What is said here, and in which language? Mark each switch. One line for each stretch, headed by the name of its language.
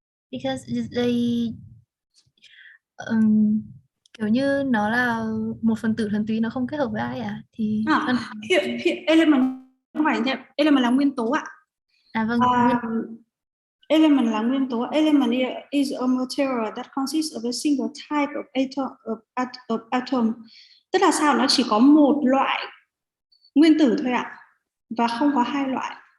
English: Because they
Vietnamese: kiểu như nó là một phần tử thuần túy, nó không kết hợp với ai thì
English: pure element
Vietnamese: không phải thế. Element là nguyên tố ạ. Vâng. Element là nguyên tố.
English: Element is a material that consists of a single type of atom.
Vietnamese: Tức là sao? Nó chỉ có một loại nguyên tử thôi ạ, và không có hai loại.